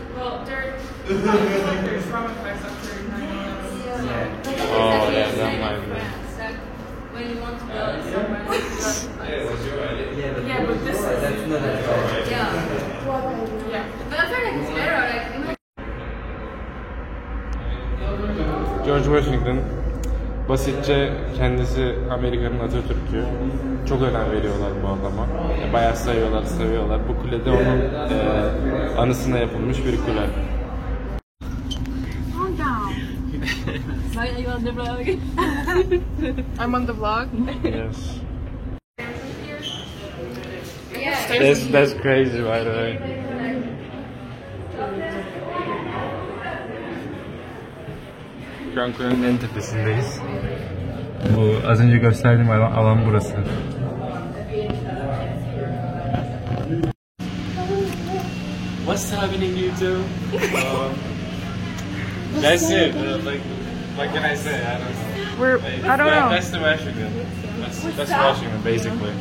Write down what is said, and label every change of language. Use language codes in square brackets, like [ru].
[en] Well, there's trauma effects after 9/11. Oh, yeah, that might be. When you want to go somewhere. Yeah, but this is. Yeah. Yeah. But I feel like it's better. Like. [tr] George Washington basitçe kendisi Amerika'nın Atatürk'ü. Çok önem veriyorlar bu adama. Bayağı seviyorlar. Bu kulede onun anısına yapılmış bir kule. [en] Calm down. Are you on the vlog? I'm on the vlog. Yes. That's crazy, by the way. [tr] Şu an kulenin en tepesindeyiz. Bu az önce gösterdiğim alan burası. [en] What's happening, YouTube? That's it. Like, what can I say? I don't know. I don't know. That's the Washington. That's Washington, basically.